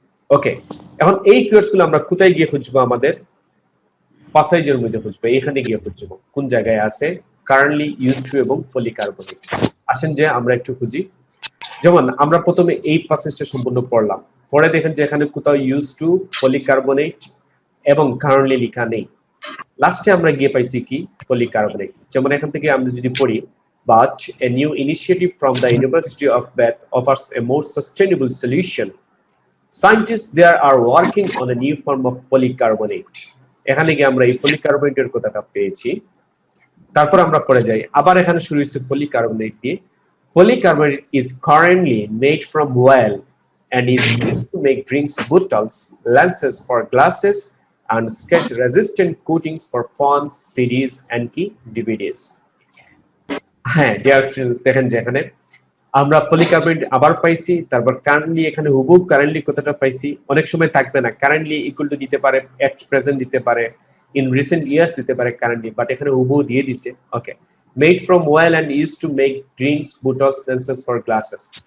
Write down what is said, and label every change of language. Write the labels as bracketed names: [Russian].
[Bangla] ওকে, এখন এই কিওয়ার্ডস গুলো আমরা কোথায় গিয়ে খুঁজবো, আমাদের পাসেজের মধ্যে খুঁজবো, এখানে গিয়ে খুঁজবো কোন জায়গায় আছে কারেন্টলি, ইউজ টু এবং পলিকার্বনেট। আসেন যে আমরা একটু খুঁজি। যেমন আমরা প্রথমে এই প্যাসেজটা সম্পূর্ণ পড়লাম, পরে দেখেন যে এখানে কোথাও ইউজ টু, পলিকার্বনেট এবং কারেন্টলি লেখা নেই। লাস্টে আমরা গিয়ে পাইছি কি, পলিকার্বনেট। যেমন এখান থেকে আমরা যদি পড়ি, [English] but a new initiative from the University of Bath offers a more sustainable solution. Scientists there are working on a new form of polycarbonate. [Bangla] এখানে গিয়ে আমরা এই পলিকার্বনেটের কথাটা পেয়েছি। তারপর আমরা পড়ে যাই, আবার এখানে শুরু হচ্ছে পলিকার্বনেট দিয়ে। [English] Polycarbonate is currently made from oil and is used to make drinks bottles, lenses for glasses, and sketch-resistant coatings for phones, CDs, and কি DVDs. [Bangla] হ্যাঁ, ডিয়ার স্টুডেন্টস, দেখেন যে এখানে আমরা পলিকার্বনেট আবার পাইছি, তারপর কারেন্টলি, এখানে হুবহু কারেন্টলি কথাটা পাইছি। অনেক সময় থাকবে না, কারেন্টলি ইকুয়াল টু দিতে পারে, এট প্রেজেন্ট দিতে পারে, ইন রিসেন্ট ইয়ার্স দিতে পারে কারেন্টলি, বাট এখানে হুবহু দিয়ে দিছে। [English] Okay, made from oil and use to make drinks, bottles, lenses for glasses.